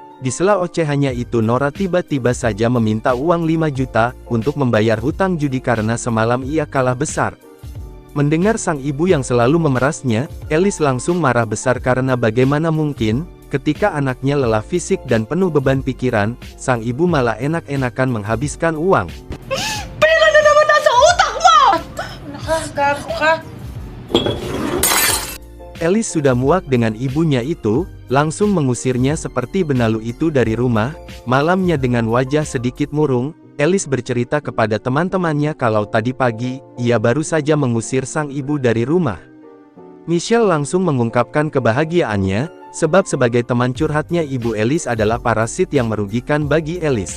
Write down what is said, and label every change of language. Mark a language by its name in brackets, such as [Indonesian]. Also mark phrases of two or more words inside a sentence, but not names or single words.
[Indonesian] Di sela ocehannya itu Nora tiba-tiba saja meminta uang 5 juta, untuk membayar hutang judi karena semalam ia kalah besar. Mendengar sang ibu yang selalu memerasnya, Alice langsung marah besar karena bagaimana mungkin, ketika anaknya lelah fisik dan penuh beban pikiran, sang ibu malah enak-enakan menghabiskan uang. [Filipino] Pera na naman nasa utak mo! Nakagago ka. [Indonesian] Alice sudah muak dengan ibunya itu, langsung mengusirnya seperti benalu itu dari rumah. Malamnya dengan wajah sedikit murung, Alice bercerita kepada teman-temannya kalau tadi pagi, ia baru saja mengusir sang ibu dari rumah. Michelle langsung mengungkapkan kebahagiaannya, sebab sebagai teman curhatnya ibu Alice adalah parasit yang merugikan bagi Alice.